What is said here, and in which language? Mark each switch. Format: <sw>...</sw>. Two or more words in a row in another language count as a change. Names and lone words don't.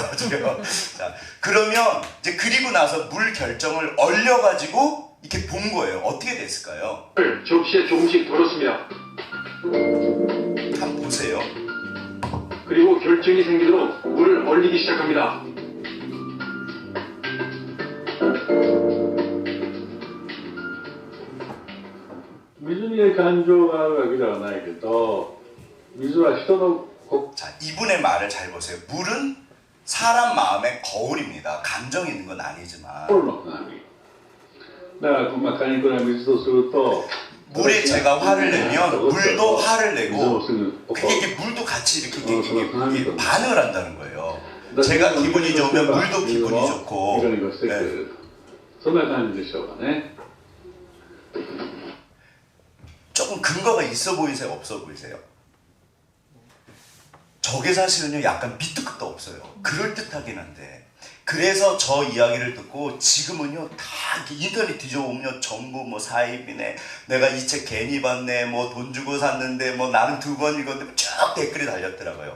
<ko>자, 그러면 이제 그리고 나서 물 결정을 얼려가지고 이렇게 본 거예요. 어떻게 됐을까요? 접시에 조금씩 덜었습니다. 한번 보세요. 그리고 결정이 생기도록 물을 얼리기 시작합니다.</ko> <ja>水に感情があるわけではないけど、水は人の</ja> <ko>자, 이분의 말을 잘 보세요. 물은 사람 마음의 거울입니다. 감정이 있는 건 아니지만</ko> <ja>心の鏡。だから、カニクラ水とすると、</ja> <ko>물에 제가 화를 내면 물도 화를</ko> <ja>水</ja> <ko>내고</ko> <ja>もすぐ怒</ja> <ko>그게</ko> <ja>る。</ja> <ko>이게 물도 같이 이렇게 반응을 한다는 거예요. 제가 기분이 좋으면 물도 기분이 좋고</ko> <ja>色々してくれ</ja> <ko>네.</ko> <ja>る。そんな感じでしょうかね。</ja> <ko>조금 근거가 있어 보이세요? 없어 보이세요? 저게 사실은요 약간 밑도 끝도 없어요. 그럴듯하긴 한데 그래서 저 이야기를 듣고 지금은요 다 인터넷 뒤져보면 전부 뭐 사입이네 내가 이 책 괜히 봤네 뭐 돈 주고 샀는데 뭐 나는 2번 읽었는데 쭉 댓글이 달렸더라고요.</ko>